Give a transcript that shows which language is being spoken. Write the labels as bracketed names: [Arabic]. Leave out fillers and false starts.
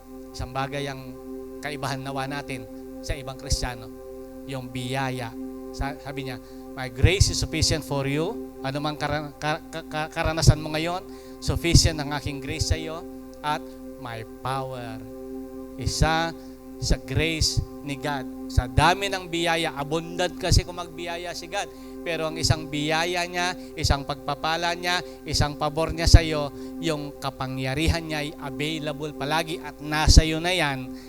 [Filipino] Isang bagay ang kaibahan nawa natin sa ibang Kristiyano, yung biyaya. Sabi niya, [English] my grace is sufficient for you. [Filipino] Ano mang karanasan mo ngayon, sufficient ang aking grace sa iyo, at [English] my power. [Filipino] Isa sa grace ni God. Sa dami ng biyaya, abundant kasi kung magbiyaya si God. Pero ang isang biyaya niya, isang pagpapala niya, isang pabor niya sa iyo, yung kapangyarihan niya ay available palagi at nasa iyo na yan.